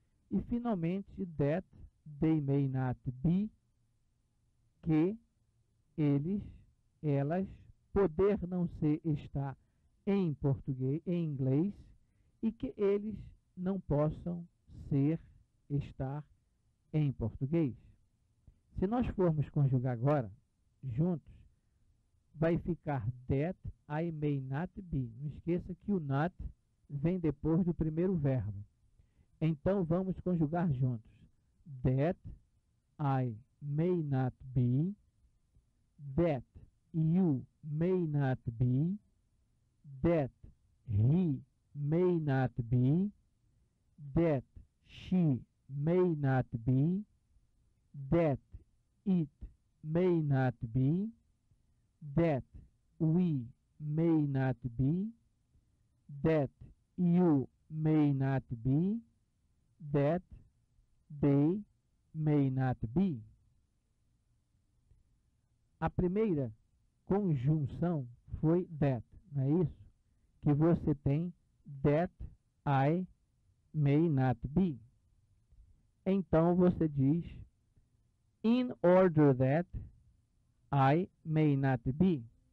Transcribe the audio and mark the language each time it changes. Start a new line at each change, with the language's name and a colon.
Portuguese: E finalmente,
English: that they may not be,
Portuguese: que eles, elas, poder não ser estar em português, em inglês, e que eles não possam ser, estar em português. Se nós formos conjugar agora, juntos, vai ficar
English: that I may not be.
Portuguese: Não esqueça que o not vem depois do primeiro verbo. Então, vamos conjugar juntos.
English: That I may not be, that you may not be, that he may not be, that she may not be, that it may not be, that we may not be, that you may not be, that they may not be.
Portuguese: A primeira conjunção foi that, não é isso? Que você tem
English: that I may not be.
Portuguese: Então você diz
English: in order that I may not be.